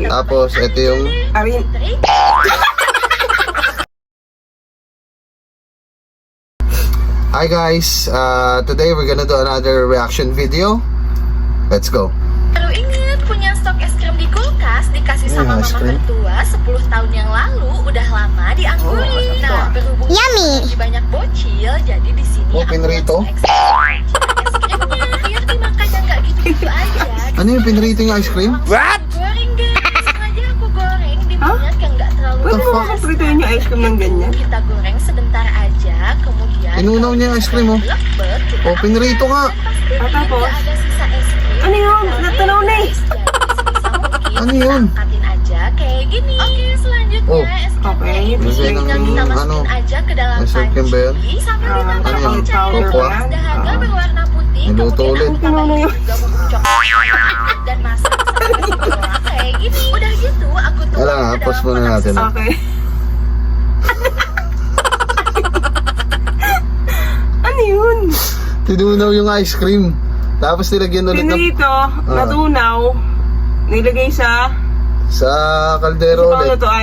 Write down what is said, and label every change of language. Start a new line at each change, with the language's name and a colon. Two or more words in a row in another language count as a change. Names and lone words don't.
Filipino: Tapos, ito yung... Arin.
English: Hi guys, today we're gonna do another reaction video. Let's go.
Indonesian: Baru inget punya stok es krim di kulkas dikasih sama es mama krim. mertua 10 tahun yang lalu udah lama dianggurin. Nah, berhubung lagi banyak bocil, jadi di sini
Filipino: Oh, Pinrito.
Indonesian: es krimnya biar dimakannya nggak gitu-gitu aja.
Filipino: Ano yung pinrito yung
English: ice cream? What?
Indonesian: Goreng guys, sengaja aku goreng di minyak yang nggak terlalu
Filipino: Pwede mo
Indonesian: panas.
Filipino: kaprituin yung
English: ice cream
Filipino: ng ganyan?
Indonesian: Kita goreng sebentar aja, kemudian
Filipino: Inunaw niya yung
English: ice cream, oh.
Indonesian: lembut, kita
Filipino: Oh, pinrito nga.
Indonesian: pastiin
Filipino: Tapos?
Indonesian: nggak ada sisa es krim.
Filipino: Ano yun? Natanaw na eh. Ano yun?
Indonesian: Angkatin aja kayak gini. Oke, selanjutnya Oh. es krimnya Oke, ini Masih tinggal yang kita masukin ano, aja ke dalam
Filipino: es krim ba yan?
Indonesian: panci sambil Ah, ditambah
Filipino: ano yan?
Indonesian: cairan
English: Cocoa?
Indonesian: dahaga berwarna putih.
Filipino: Niluto
Indonesian: Kemudian
Filipino: ulit.
Indonesian: aku tambahin juga bubuk coklat dan masak sampai berwarna kayak gini. Udah gitu, aku tuang
Filipino: Wala nga,
Indonesian: ke
Filipino: pause
Indonesian: dalam
Filipino: muna
Indonesian: kotak
Filipino: natin. Okay. Ano yun? Tinunaw yung
English: ice cream.
Filipino: Tapos nilagyan ulit ng... Pinrito, natunaw, nilagay sa kaldero Sa ulit. palutuan?